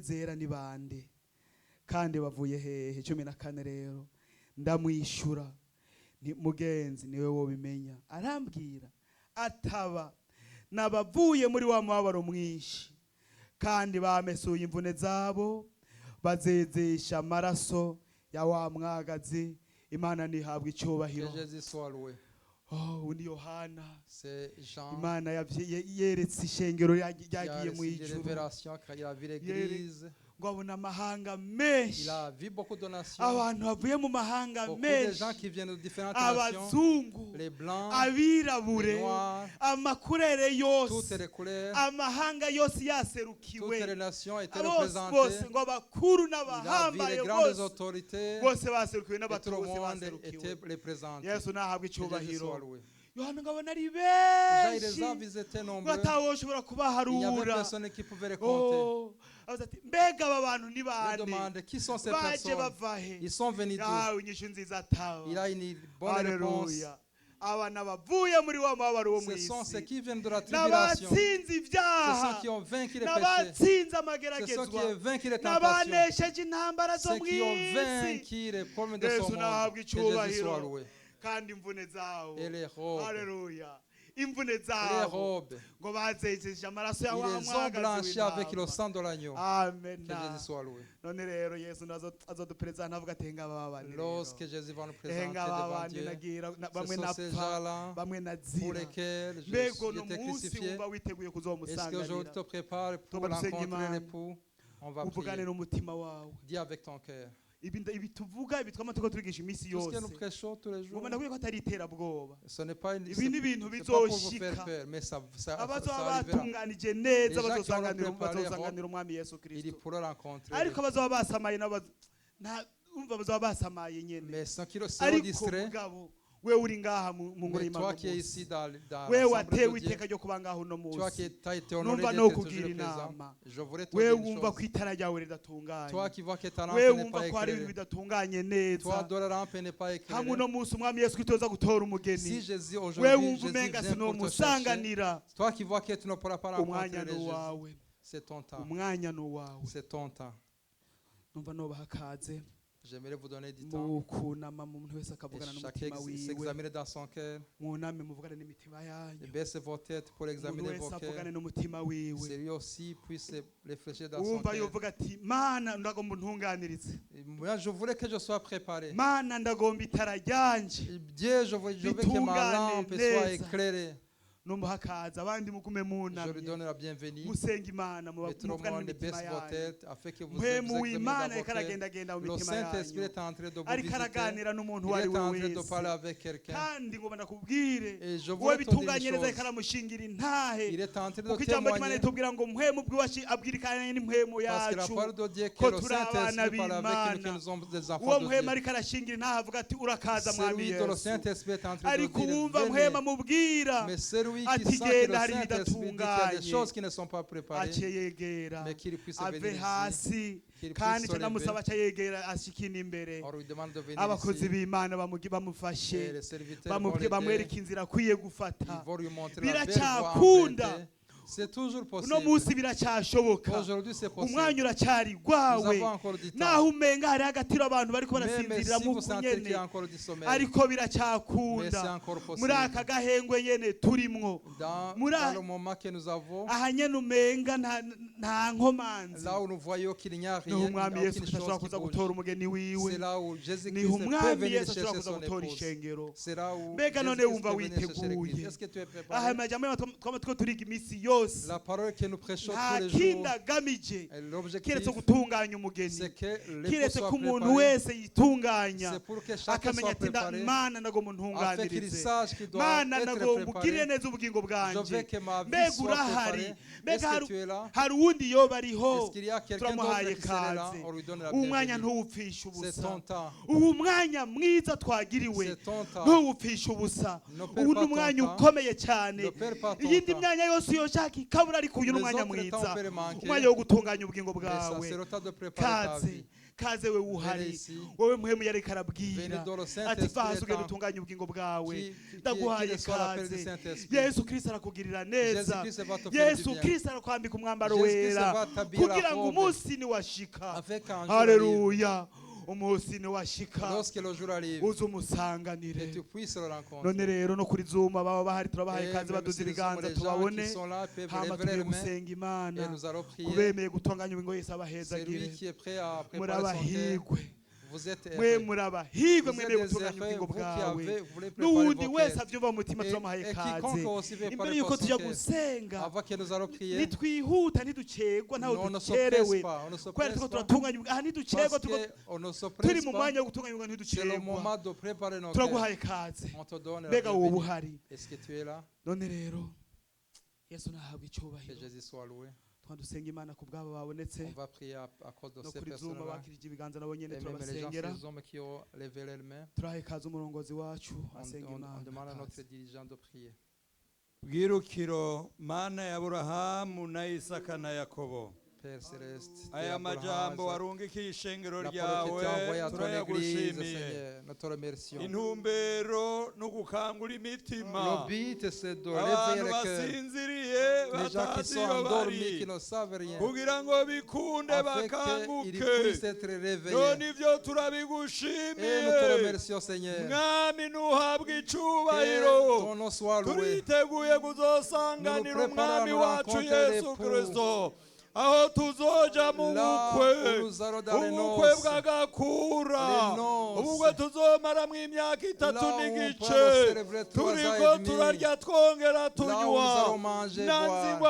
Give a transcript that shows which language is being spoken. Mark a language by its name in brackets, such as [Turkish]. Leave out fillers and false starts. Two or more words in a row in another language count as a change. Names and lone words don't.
[Rundi] zera ni bande kandi bavuye hehe 14 rero ndamwishyura nti mugenzi niwe wobimenya arambwira ataba nabavuye muri wa mubabaro mwinshi kandi bamesuye imvune zabo bazezesha amaraso ya wa mwagazi imana nihabwa [French] Que [Rundi] icyubahiro [French] Jésus soit loué. [Rundi] undi yohana [French] C'est Jean [Rundi] imana yeretse ishengero [French] qui a [Rundi] ryagiye mu [French] reçu des [Rundi] ijuru [French] révélations quand il a vu l'église. [Rundi] ngo abona amahanga [French] Il [Rundi] menshi, [French] a vu beaucoup de nations, [Rundi] abantu bavuye mu mahanga [French] beaucoup de [Rundi] menshi, [French] gens qui viennent de différentes nations, [Rundi] abazungu, [French] les blancs, [Rundi] abirabure, [French] les noirs, [Rundi] amakurere [French] toutes [Rundi] yose, [French] les couleurs, [Rundi] amahanga yose [French] toutes [Rundi] yaserukiwe, [French] les nations étaient [Rundi] bose [French] représentées. [Rundi] ngo abakuru [French] Il a vu [Rundi] n'abahambaye [French] les grandes [Rundi] bose [French] autorités, [Rundi] bose baserukiwe [French] et [Rundi] n'abato [French] tout le [Rundi] bose [French] monde [Rundi] baserukiwe. [French] était représenté. [Rundi] Yesu nahabwa [French] Que Jésus soit [Rundi] icyubahiro. [French] loué. [Rundi] Yohana ngabona ari [French] Déjà, il les a [Rundi] benshi [French] visités [Rundi] ngo [French] nombreux. [Rundi] atawoshobora [French] Il n'y avait [Rundi] kubaharura. [French] personne qui pouvait les compter. [Rundi] Oh, avuze ati mbega aba bantu ni [French] Il [Rundi] bande [French] demande qui sont ces [Rundi] baje [French] personnes. [Rundi] bava he? [French] Ils sont venus d'où? [Rundi] yahawe inyishu nziza atawa. Il a une bonne réponse. Haleluya. Abana bavuye muri wa mubabaro wo mu [French] Ce sont ceux [Rundi] isi, [French] qui viennent de la tribulation. [Rundi] n'abatsinze [French] Ce sont [Rundi] ibyaha, [French] qui ont vaincu les péchés. [Rundi] n'abatsinze [French] Ce sont qui [Rundi] amageragezwa, [French] ont vaincu les tentations. [Rundi] n'abanesheje intambara zo [French] Ceux [Rundi] mu [French] qui ont [Rundi] isi. [French] vaincu les problèmes de ce [Rundi] Yesu [French] monde. [Rundi] nahabwa [French] Que Jésus soit [Rundi] icyubahiro [French] loué. [Rundi] kandi imvune zawo. [French] Et les robes. [Rundi] Haleluya. Imvune [French] Les [Rundi] zawo [French] robes. [Rundi] ngo bazejeje amaraso ya [French] Ils [Rundi] wa [French] les ont [Rundi] mwagazi [French] blanchis avec le [Rundi] w'intama. [French] sang de l'agneau. Amen. Que Jésus soit loué. [Rundi] None rero Yesu azoduperezanta avuga ati henga aba bandi rero. [French] Lorsque Jésus va nous présenter [Rundi] henga aba [French] devant [Rundi] bandi [French] Dieu, [Rundi] nagira [French] ce [Rundi] bamwe [French] sont ces [Rundi] napfa [French] gens-là [Rundi] bamwe [French] pour [Rundi] nazira. [French] lesquels [Rundi] Mbego no [French] j'étais [Rundi] munsi [French] crucifié. [Rundi] wumva witeguye [French] Est-ce qu'aujourd'hui [Rundi] kuzomusanganira [French] te prépare pour [Rundi] Tuba dusenga [French] rencontrer [Rundi] Imana. [French] l'époux? On va [Rundi] uvugane [French] prier. [Rundi] n'umutima wawe. [French] Dis avec ton cœur. [Rundi] Ibi tuvuga ibi twama turiko turigisha iminsi [French] Tout ce que [Rundi] yose [French] nous prêchons tous les jours, [Rundi] ngomba ndakwiye ko atari iterabwoba. [French] ce n'est pas une [Rundi] Ibi ni ibintu [French] c'est pas pour vous [Rundi] bizoshika. [French] faire peur, mais ça [Rundi] abazoba [French] arrivera. [Rundi] batunganije neza [French] Les gens qui [Rundi] bazosanganira [French] ont préparé [Rundi] bazosanganira umwami Yesu [French] Il [Rundi] Kristo. [French] pourra rencontrer. [Rundi] Ariko abazoba basamaye umva bazoba basamaye nyene. [French] Mais ceux qui seront [Rundi] Ariko [French] distraits, [Rundi] mugabo we uri ngaha mu ngoro [French] mais [Rundi] y'Imana [French] toi qui es [Rundi] uno [French] ici [Rundi] munsi. [French] dans [Rundi] we [French] l'assemblée [Rundi] watewe [French] de Dieu, [Rundi] iteka ryo kuba ngaho uno [French] toi qui [Rundi] munsi. [French] as été honoré [Rundi] Numva [French] d'être [Rundi] no [French] toujours [Rundi] kugira [French] présent, [Rundi] inama. [French] je voudrais te [Rundi] we [French] dire une [Rundi] wumva ko [French] chose. [Rundi] itara ryawe ridatunganye. [French] Toi qui vois que ta lampe [Rundi] we [French] n'est pas [Rundi] wumva ko hari ibintu [French] éclairée, [Rundi] bidatunganye [French] toi [Rundi] neza. [French] dont la lampe n'est pas [Rundi] hamwe [French] éclairée, [Rundi] uno munsi umwami Yesu Kristo aza gutora [French] si [Rundi] umugeni. [French] Jésus [Rundi] we [French] aujourd'hui, [Rundi] wumva [French] Jésus [Rundi] umenga [French] vient pour te chercher, [Rundi] sinomusanganira. [French] toi qui vois que tu ne pourras pas rencontrer [Rundi] umwanya [French] les [Rundi] ni [French] Jésus, [Rundi] uwawe. [French] c'est ton temps, [Rundi] umwanya ni uwawe. [French] c'est ton temps. [Rundi] numva nobaha akaze [French] J'aimerais vous donner du temps. [Rundi] mu kunama mu muntu wese [French] Et [Rundi] akavugana [French] chacun [Rundi] n'umutima wiwe. [French] s'examiner dans son cœur. [Rundi] mwuname muvugane n'imitima yanyu. [French] Baissez vos têtes pour [Rundi] umuntu [French] examiner [Rundi] wese [French] vos cœurs. [Rundi] avugane n'umutima wiwe. [French] C'est lui aussi puisse réfléchir dans son [Rundi] wumva [French] cœur. [Rundi] yovuga ati mana ndagomba untunganirize. [French] Et moi, je voulais que je sois préparé. [Rundi] mana ndagomba itara ryanje. [French] Dieu, je veux que ma lampe soit [Rundi] neza. [French] éclairée. [Rundi] numva hakaza abandi mugume [French] Je lui [Rundi] munamye. [French] donne la bienvenue. [Rundi] musenga imana [French] Et tout le [Rundi] muvugane [French] monde [Rundi] n'imitima [French] baisse vos [Rundi] yanyu. [French] têtes afin que vous [Rundi] mpemu [French] examinez [Rundi] w'imana [French] dans vos [Rundi] ariko [French] cœurs. [Rundi] aragendagenda mu [French] Le [Rundi] mitima [French] Saint-Esprit [Rundi] yanyu. [French] est en train de vous [Rundi] ariko [French] visiter. [Rundi] araganira n'umuntu [French] Il [Rundi] uwo ari [French] est [Rundi] we [French] en train de [Rundi] wese. [French] parler avec quelqu'un. [Rundi] kandi ngo ndakubwire [French] Et je [Rundi] wowe [French] voulais te dire [Rundi] bitunganye [French] une [Rundi] neza [French] chose. [Rundi] ariko aramushingira intahe. [French] Il est en train [Rundi] kuko [French] de [Rundi] ijambo ry'imana [French] témoigner. [Rundi] ritubwira ngo mpemu bw'iwacu abwirikanye n'impemu [French] Parce que la [Rundi] yacu. [French] parole de Dieu, que [Rundi] ko [French] le [Rundi] turi abana [French] Saint-Esprit parle avec nous, que [Rundi] b'Imana. [French] nous sommes des [Rundi] uwo [French] enfants de [Rundi] mpemu [French] Dieu. [Rundi] ariko arashingira intahe avuga ati urakaza [French] C'est [Rundi] mwami [French] lui dont le [Rundi] Yesu. [French] Saint-Esprit est en train de [Rundi] ariko [French] dire, [Rundi] uwumva mpemu [French] venez. [Rundi] amubwira [French] Mais celui qui [Rundi] ati [French] sent que le [Rundi] genda hari [French] Saint-Esprit dit qu'il y a des [Rundi] ibidatunganye [French] choses qui ne sont pas préparées, [Rundi] aciye yegera [French] mais qu'il puisse [Rundi] ave [French] venir ici. [Rundi] hasi [French] Qu'il [Rundi] kandi [French] puisse se [Rundi] canamusaba [French] lever. [Rundi] aca yegera ashikina imbere. [French] On lui demande de venir [Rundi] abakozi [French] ici. [Rundi] b'imana [French] Et [Rundi] bamufashe [French] les serviteurs vont [Rundi] bamwereka [French] l'aider. [Rundi] inzira akwiye [French] Ils [Rundi] gufata. [French] vont lui montrer la belle voie [Rundi] Biracyakunda. [French] empruntée. C'est toujours [Rundi] uno munsi [French] possible. [Rundi] biracyashoboka. [French] Aujourd'hui, c'est [Rundi] umwanya [French] possible. [Rundi] uracyari [French] Nous [Rundi] gwawe [French] avons encore du [Rundi] naho [French] temps. [Rundi] umenga hari agatiro abantu bariko [French] Même [Rundi] barasinzirira [French] si [Rundi] mu [French] vous sentez qu'il y [Rundi] nyene [French] a encore du sommeil, [Rundi] ariko [French] mais c'est [Rundi] biracyakunda [French] encore [Rundi] muri [French] possible. [Rundi] aka gahengwe nyene turimwo [French] Dans [Rundi] Mura- [French] le moment que nous avons, [Rundi] aha nyene umenga nta nkomanzi. [French] là où nous voyons qu'il n'y a rien, [Rundi] niho [French] il n'y a [Rundi] umwami Yesu [French] aucune [Rundi] Kristo ashobora [French] chose qui [Rundi] kuza [French] bouge. [Rundi] gutora umugeni wiwe. [French] C'est là où [Rundi] niho [French] Jésus-Christ peut [Rundi] umwami [French] venir [Rundi] Yesu ashobora [French] chercher [Rundi] kuza [French] son [Rundi] gutora [French] épouse. [Rundi] ishengero. [French] C'est là où [Rundi] Mbega none [French] Jésus-Christ [Rundi] wumva [French] peut venir chercher [Rundi] witeguye. [French] l'église. Est-ce que tu es [Rundi] aha [French] préparé? [Rundi] amajambo twama turiko turiga iminsi yose [French] La parole que nous prêchons [Rundi] nta [French] tous les [Rundi] kindi [French] jours, [Rundi] agamije [French] et l'objectif, [Rundi] kiretse gutunganya umugeni. [French] c'est que l'époux [Rundi] kiretse [French] soit [Rundi] ko umuntu [French] préparé. [Rundi] wese yitunganya [French] C'est pour que chacun [Rundi] akamenya [French] soit [Rundi] ati [French] préparé, [Rundi] mana ndagomba [French] afin qu'il [Rundi] untunganirize. [French] sache qu'il doit [Rundi] mana [French] être [Rundi] ndagomba ugirire [French] préparé. [Rundi] neza ubugingo [French] Je [Rundi] bwanje. [French] veux que ma vie [Rundi] mbega [French] soit [Rundi] urahari [French] préparée. [Rundi] mbega [French] Est-ce que tu es là? [Rundi] hari uwundi yoba ariho. [French] Est-ce qu'il y a quelqu'un [Rundi] turamuhaye [French] d'autre qui serait là? [Rundi] kaze. [French] On lui donne la [Rundi] uwo mwanya [French] bienvenue. [Rundi] ntuwupfishe [French] C'est [Rundi] ubusa. [French] ton temps. [Rundi] ubu mwanya mwiza twagiriwe [French] C'est ton temps. [Rundi] ntuwupfishe ubusa. [French] Ne perds [Rundi] ubu [French] pas [Rundi] ni [French] ton [Rundi] umwanya [French] temps. [Rundi] ukomeye cyane. [French] Ne perds pas ton [Rundi] iyindi [French] temps. [Rundi] myanya yose yoshaka ikabura ariko uyu ni [French] Les [Rundi] umwanya [French] autres temps [Rundi] mwiza. [French] peuvent manquer. [Rundi] umwanya wo gutunganya ubugingo [French] Mais ça, [Rundi] bwawe. [French] c'est le temps de préparer ta [Rundi] kaze [French] vie. [Rundi] kaze we uhari [French] Venez ici. [Rundi] wowe muhemu yareka arabwira [French] Venez dans le [Rundi] ati [French] Saint-Esprit [Rundi] vaza ugenda [French] étant- [Rundi] utunganya ubugingo bwawe [French] qui [Rundi] ndaguhaye [French] reçoit l'appel du [Rundi] kaze. [French] Saint-Esprit. [Rundi] yesu kristo arakugirira neza. [French] Jésus-Christ va te faire du [Rundi] yesu [French] bien. [Rundi] kristo arakwambika umwambaro [French] Jésus-Christ [Rundi] wera [French] va t'habiller la [Rundi] kugira ngo [French] robe. [Rundi] umunsi niwashika. [French] Afin qu'un jour arrive, [Rundi] haleluya umunsi niwashika [French] lorsque le jour arrive, [Rundi] uze [French] que [Rundi] umusanganire. [French] tu puisses le rencontrer. [Rundi] none rero no kuri zuma baba bahari turabahaye [French] Et [Rundi] kaze [French] même [Rundi] baduze [French] si nous sommes [Rundi] ibiganza [French] les gens [Rundi] tubabone [French] qui sont là peuvent [Rundi] hama [French] lever [Rundi] tugiye [French] les mains [Rundi] gusenga imana [French] et nous allons prier. [Rundi] kubemeye gutunganya ubugingo yesu [French] C'est lui [Rundi] abahezagire. [French] qui est prêt à [Rundi] muri [French] préparer son cœur. [Rundi] abahigwe [French] Vous êtes [Rundi] mwe [French] heureux. [Rundi] murabahirwe [French] Vous [Rundi] mwemeye [French] êtes des [Rundi] gutunganya [French] heureux, [Rundi] ubugingo [French] vous qui [Rundi] bwawe [French] voulez préparer [Rundi] n'uwundi [French] vos [Rundi] wese [French] cœurs. [Rundi] avyumva mu mutima turamuhaye [French] Et [Rundi] ikaze [French] quiconque aussi veut [Rundi] imbere [French] parler [Rundi] yuko [French] pour son [Rundi] tuja [French] cœur. [Rundi] gusenga [French] Avant que nous allons prier, [Rundi] nitwihuta ntiducerwa ntaho [French] nous, on ne se [Rundi] ducerewe [French] presse pas, on ne se [Rundi] kubera [French] presse [Rundi] turiko [French] pas, [Rundi] turatunganya aha ntiducerwa [French] parce [Rundi] turiko [French] qu'on ne se [Rundi] turi [French] presse [Rundi] mu [French] pas. [Rundi] mwanya wo gutunganya ubugingo [French] C'est le [Rundi] ntiducerwa [French] moment de préparer nos cœurs. [Rundi] turaguhaye ikaze [French] On te donne la [Rundi] mbega wowe [French] bienvenue. [Rundi] uhari [French] Est-ce que tu es là? [Rundi] none rero yesu nahabwa [French] Que [Rundi] icyubahiro [French] Jésus soit loué. [Rundi] twadusenga imana ku bwabo babonetse [French] On va prier à cause de [Rundi] no [French] ces [Rundi] kuri zuma [French] personnes-là. [Rundi] bakirije ibiganza nabo nyene [French] Et même les gens, [Rundi] turabasengera [French] ces hommes qui ont levé leurs mains, [Rundi] turahaye ikaze umurongozi wacu asenga [French] on [Rundi] imana [French] demande à notre [Rundi] ikaze. [French] dirigeant de prier. [Rundi] bwirukiro mana ya Aburahamu na Isaka na Yakobo [French] Père Céleste, Dieu [Rundi] aya [French] Abraham, [Rundi] majambo [French] Isaac, [Rundi] warungikiye ishengero [French] la parole que tu as envoyée [Rundi] ryawe [French] à ton église, [Rundi] turayagushimiye [French] Seigneur, nous te remercions. [Rundi] intumbero no gukangura imitima [French] Le but, c'est de [Rundi] abantu [French] réveiller le cœur. [Rundi] basinziriye [French] Les gens qui [Rundi] batazi [French] sont [Rundi] iyo [French] endormis, [Rundi] bari [French] qui ne savent rien, [Rundi] kugira ngo bikunde [French] afin qu'ils [Rundi] bakanguke [French] puissent être [Rundi] none [French] réveillés. [Rundi] ivyo [French] Et [Rundi] turabigushimiye [French] nous te remercions, Seigneur. [Rundi] mwami nuhabwa [French] Que [Rundi] icubahiro [French] ton nom soit loué. [Rundi] turiteguye kuzosanganira [French] Nous nous préparons [Rundi] umwami [French] à nous [Rundi] wacu [French] rencontrer [Rundi] yesu [French] l'époux. [Rundi] kristo aho tuzoja mu [French] Là [Rundi] bukwe [French] où nous allons dans les [Rundi] ubukwe [French] noces, [Rundi] bw'agakura [French] les noces. [Rundi] ubukwe tuzomaramwo imyaka itatu [French] Là où on [Rundi] n'igice [French] pourra célébrer 3 ans et [Rundi] turiko [French] demi. [Rundi] turarya twongera [French] Là où nous [Rundi] tunywa [French] allons manger, [Rundi] nanzi ngo